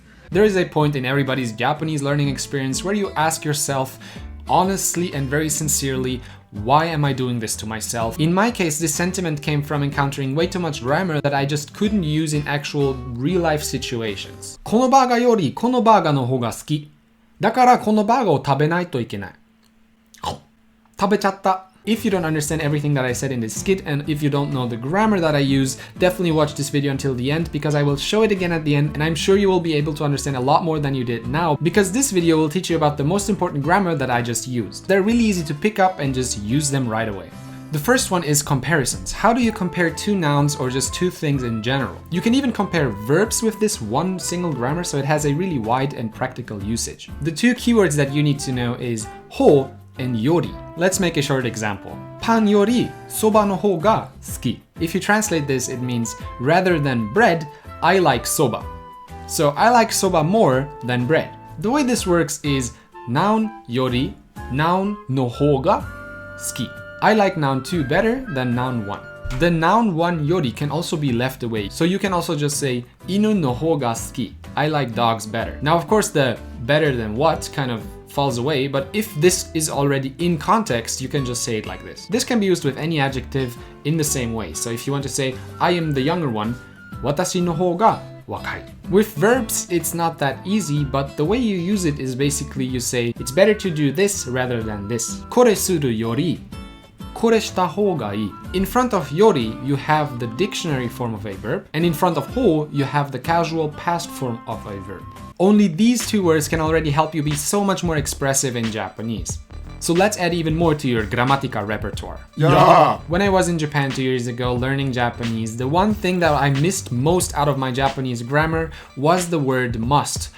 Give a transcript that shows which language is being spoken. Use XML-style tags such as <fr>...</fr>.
<en>There is a point in everybody's Japanese learning experience where you ask yourself, honestly and very sincerely, why am I doing this to myself? In my case, this sentiment came from encountering way too much grammar that I just couldn't use in actual real-life situations.</en> <ja>このバーガーよりこのバーガーの方が好き。だからこのバーガーを食べないといけない。食べちゃった。</ja> <en>If you don't understand everything that I said in this skit, and if you don't know the grammar that I use, definitely watch this video until the end because I will show it again at the end, and I'm sure you will be able to understand a lot more than you did now because this video will teach you about the most important grammar that I just used. They're really easy to pick up and just use them right away. The first one is comparisons. How do you compare two nouns or just two things in general? You can even compare verbs with this one single grammar, so it has a really wide and practical usage. The two keywords that you need to know is ho and yori. Let's make a short example.</en> <ja>パンよりそばの方が好き.</ja> <en>If you translate this, it means rather than bread, I like soba. So I like soba more than bread. The way this works is noun yori, noun no 方が好き. I like noun 2 better than noun 1. The noun 1 yori can also be left away, so you can also just say 犬の方が好き. I like dogs better. Now, of course, the better than what kind of falls away, but if this is already in context, you can just say it like this. This can be used with any adjective in the same way. So if you want to say, I am the younger one, 私の方が若い. With verbs, it's not that easy, but the way you use it is basically you say, it's better to do this rather than this.</en> <ja>これするよりこれした方がいい.</ja> <en>In front of yori, you have the dictionary form of a verb, and in front of ho, you have the casual past form of a verb. Only these two words can already help you be so much more expressive in Japanese. So let's add even more to your grammatica repertoire. Yeah! When I was in Japan 2 years ago learning Japanese, the one thing that I missed most out of my Japanese grammar was the word must.</en>